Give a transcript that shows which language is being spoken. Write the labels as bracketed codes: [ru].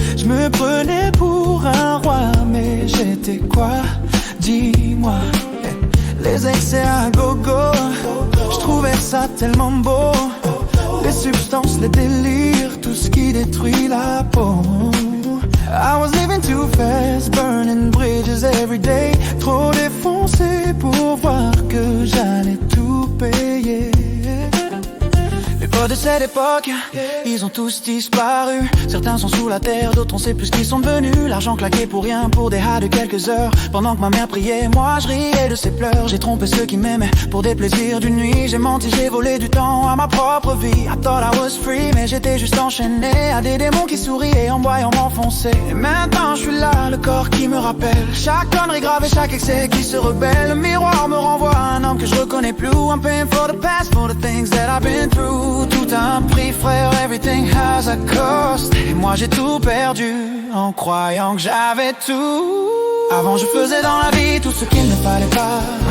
[fr] Je me prenais pour un roi, mais j'étais quoi? Dis-moi. Les excès à gogo, je trouvais ça tellement beau. Les substances, les délires, tout ce qui détruit la peau. [en] I was living too fast, burning bridges every day. [fr] Trop défoncé pour voir que j'allais tout payer. Les potes de cette époque, ils ont tous disparu. Certains sont sous la terre, d'autres on sait plus ce qu'ils sont devenus. L'argent claqué pour rien, pour des hats de quelques heures. Pendant que ma mère priait, moi je riais de ses pleurs. J'ai trompé ceux qui m'aimaient pour des plaisirs d'une nuit. J'ai menti, j'ai volé du temps à ma propre vie. [en] I thought I was free, [fr] mais j'étais juste enchaîné à des démons qui souriaient en me voyant m'enfoncer. Et maintenant je suis là, le corps qui me rappelle chaque connerie grave et chaque excès qui se rebelle. Le miroir me renvoie à un homme que je reconnais plus. [en] I'm paying for the past, for the things that I've been through. [fr] Tout a un prix frère, [en] everything has a cost. [fr] Et moi j'ai tout perdu en croyant que j'avais tout. Avant je faisais dans la vie tout ce qu'il ne fallait pas.